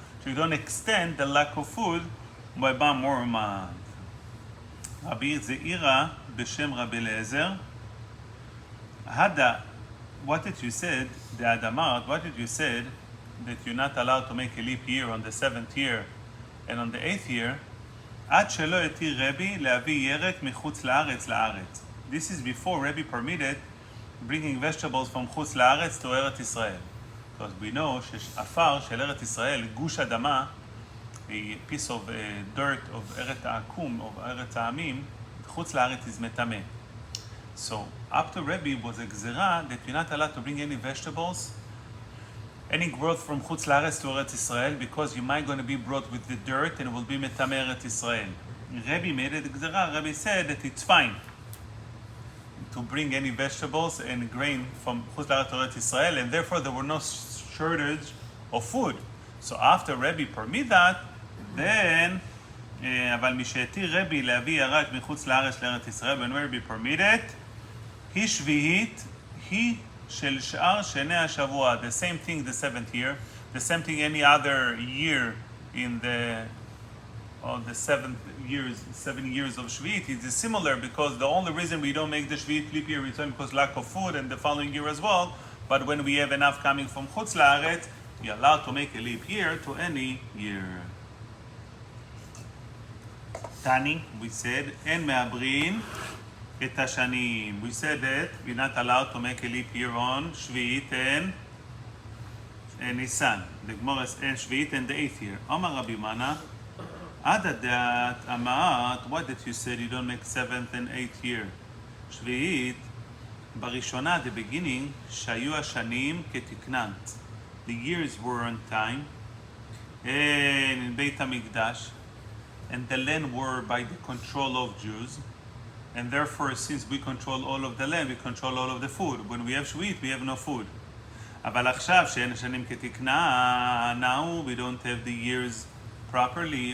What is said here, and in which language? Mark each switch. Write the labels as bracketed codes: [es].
[en] So you don't extend the lack of food by one more month. Rabbi Zeira b'shem Rabbi Eliezer. Hada, what did you said, the Adamart, what did you said that you're not allowed to make a leap year on the 7th year and on the 8th year? [he] עד שלא התיר רבי להביא ירק מחוץ לארץ. [en] This is before Rabbi permitted bringing vegetables from חוץ לארץ to ארץ ישראל. Because we know [he] שעפר של ארץ ישראל, גוש אדמה, [en] a piece of dirt of [he] ארץ העקום, of ארץ העמים, חוץ לארץ is מטמא. [en] So up to Rabbi was a gzera that you're not allowed to bring any vegetables, any growth from Chutz La'aretz to Eretz Israel, because you might going to be brought with the dirt and it will be metameh Eretz Israel. Rabbi made it gzera. Rabbi said that it's fine to bring any vegetables and grain from Chutz La'aretz to Eretz Israel, and therefore there were no shortage of food. So after Rabbi permit that, then [he] אבל משהתיר רבי להביא ירק מחוץ לארץ לארץ ישראל, [en] when Rabbi permitted, [he] היא שביעית, היא של שאר שני השבוע, [en] the same thing the 7th year, the same thing any other year in the 7 years of Shvi'it. It is similar, because the only reason we don't make the Shvi'it leap year return because lack of food, and the following year as well. But when we have enough coming from Chutz La'aretz, you're allowed to make a leap year to any year. Tani, we said, [he] אין מעברין את השנים. [en] We said that we're not allowed to make a leap year on Shvi'it and Nisan. The Gemara is in Shvi'it and the 8th year. Amar Rabbi Mana, [he] עד הדת אמרת, [en] what did you say you don't make 7th and 8th year? [he] Shvi'it, בראשונה, [en] the beginning, [he] שהיו השנים כתקננת. [en] The years were on time, and in בית המקדש, and the land were by the control of Jews, and therefore, since we control all of the land, we control all of the food. When we have Shvi'it, we have no food. [he] אבל עכשיו שאין השנים כתקנה, [en] now we don't have the years properly.